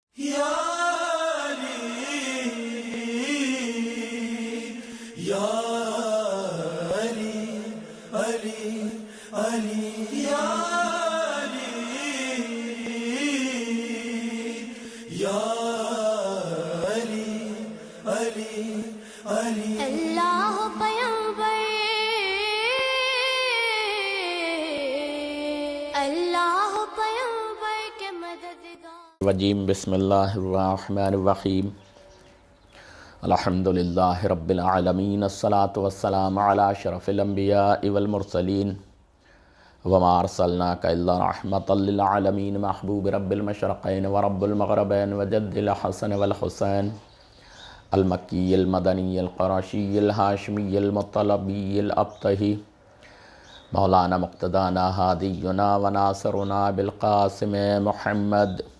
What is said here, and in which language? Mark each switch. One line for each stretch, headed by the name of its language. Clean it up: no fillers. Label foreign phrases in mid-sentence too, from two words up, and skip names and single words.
Arabic: Ya Ali, Ya Ali, Ali, Ali, Ya Ali, Ya Ali, Ali, Ali.
Hindi: अल्लाह पैगंबर अल्लाह पैगंबर के मददगार
Arabic: وجيم بسم الله الرحمن الرحيم الحمد لله رب العالمين الصلاة والسلام على أشرف الأنبياء والمرسلين وما أرسلناك إلا رحمة للعالمين محبوب رب المشرقين ورب المغربين وجد الحسن والحسين المكي المدني القرشي الهاشمي المطلبي الأبطحي مولانا مقتدانا هادينا وناصرنا بالقاسم محمد